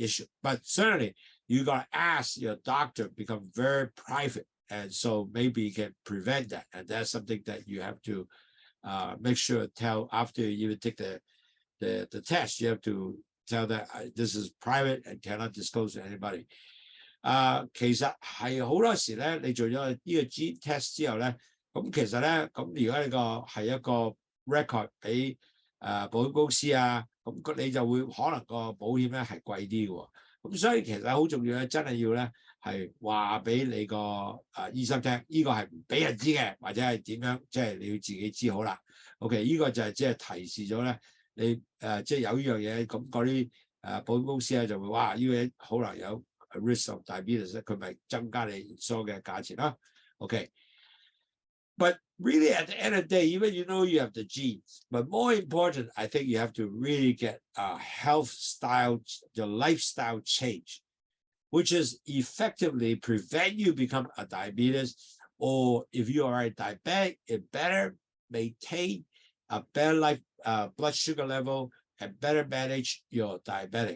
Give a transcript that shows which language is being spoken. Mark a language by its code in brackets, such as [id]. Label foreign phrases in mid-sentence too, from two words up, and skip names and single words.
[en] But certainly, you gotta ask your doctor, become very private, and so maybe you can prevent that. And that's something that you have to make sure tell after you even take the test. You have to tell that this is private and cannot disclose to anybody. [yue] 其實係好多時咧，你做咗呢個 [en] gene test [yue] 之後咧，咁其實咧，咁如果呢個係一個 record 俾保險公司啊，咁你就會可能個保險咧係貴啲嘅喎。咁所以其實好重要咧，真係要咧係話俾你個醫生聽，呢個係唔俾人知嘅，或者係點樣，即係你要自己知好啦。OK， 呢個就係即係提示咗咧，你即係有呢樣嘢，咁嗰啲保險公司咧就會哇，呢個嘢可能有 [en] risk of diabetes， [yue] 佢咪增加你所嘅價錢啦。 [en] OK。But really, at the end of the day, even you know you have the genes, but more important, I think you have to really get a health style, your lifestyle change, which is effectively prevent you become a diabetes, or if you are a diabetic, it better maintain a better blood sugar level and better manage your diabetic.